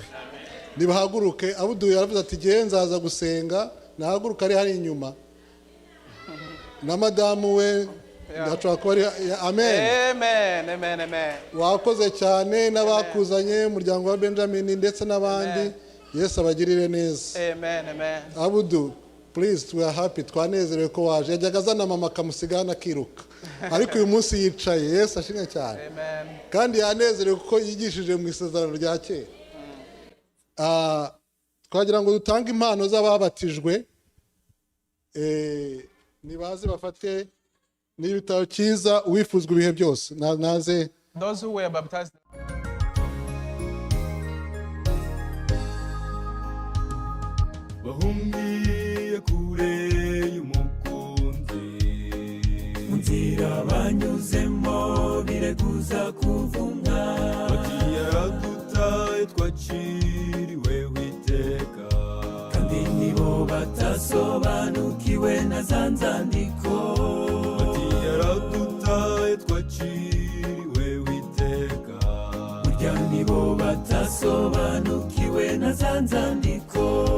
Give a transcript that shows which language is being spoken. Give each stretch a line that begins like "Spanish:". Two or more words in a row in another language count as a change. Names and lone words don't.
Kinyarwanda: Nibahaguruke Abudu yaravuze ati gihe nzaza gusenga nahaguruka ari hari inyuma. Na madamu we ndashaka kuba ari amen. Amen. Amen. Amen. Wakoze cyane n'abakuzanye umuryango wa Benjamin ndetse n'abandi. Yesu abagirire neza. Amen. Amen. Abudu,
English: please, we are happy.
Kinyarwanda: Twanezerewe ko waje. Yajyaga azana mama akamusigana akiruka. Ariko uyu munsi yicaye. Yesu ashimwe cyane. Amen. Kandi yanezerewe kuko yigishije mu isezerano rya kera. Twagira ngo dutange impano z'ababatijwe. Nibaze bafate n'ibitabo cyiza uwifuzwa ibihe byose. Naze.
English: Those who were baptized.
Kinyarwanda: Bahungiye kure y'umukunzi, munzira banyuzemo bireguza kuvumwa, bati yaradutaye twaciriwe witeka, kandi nibo batasobanukiwe na za nzandiko, bati yaradutaye twaciriwe witeka, burya nibo batasobanukiwe na za nzandiko.